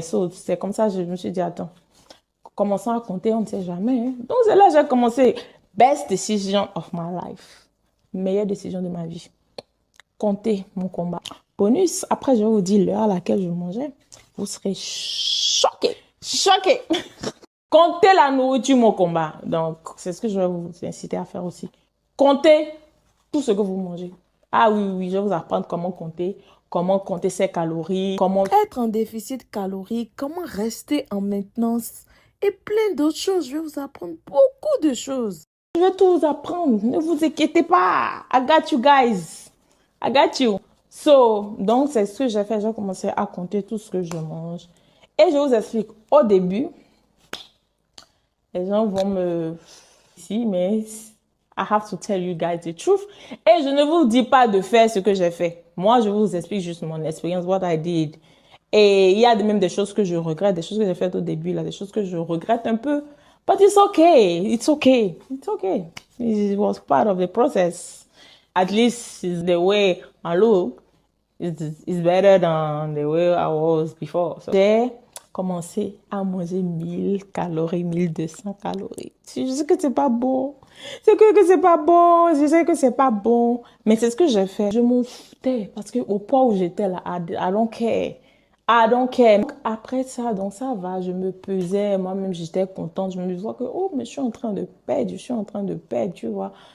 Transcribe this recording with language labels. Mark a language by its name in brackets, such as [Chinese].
[French] So, c'est comme ça, je me suis dit, attends, commençons à compter, on ne sait jamais, hein. Donc, c'est là que j'ai commencé. [English] Best decision of my life. [French] Meilleure décision de ma vie. Compter mon combat. Bonus, après, je vais vous dire l'heure à laquelle je mangeais. Vous serez choqués. Choqués. Comptez la nourriture, mon combat. Donc, c'est ce que je vais vous inciter à faire aussi. Comptez tout ce que vous mangez. Ah oui, oui, je vais vous apprendre comment compter ses calories, comment Être en déficit calorique, comment rester en maintenance et plein d'autres choses. Je vais vous apprendre beaucoup de choses. je vais tout vous apprendre. Ne vous inquiétez pas. [English] I got you guys. I got you. [French] So, donc, c'est ce que j'ai fait. J'ai commencé à compter tout ce que je mange. Et je vous explique. Au début, les gens vont me... Si, mais [English] I have to tell you guys the truth. [French] Et je ne vous dis pas de faire ce que j'ai fait. Moi, je vous explique juste mon expérience, [English] what I did. [French] Et il y a même des choses que je regrette, des choses que j'ai faites au début, là, des choses que je regrette un peu. [English] But it's okay. It's okay. It's okay. It was part of the process. At least it's the way I look. It's better than the way I was before. [French] So, j'ai commencé à manger 1000 calories, 1200 calories. Je sais que c'est pas bon. C'est que c'est pas bon. Je sais que c'est pas bon. Mais c'est ce que j'ai fait. Je m'en foutais. Parce que au point où j'étais là, [English] I don't care. I don't care. [French] Donc, après ça, donc ça va, je me pesais, moi-même j'étais contente, je me disais que, oh, mais je suis en train de perdre, je suis en train de perdre, tu vois.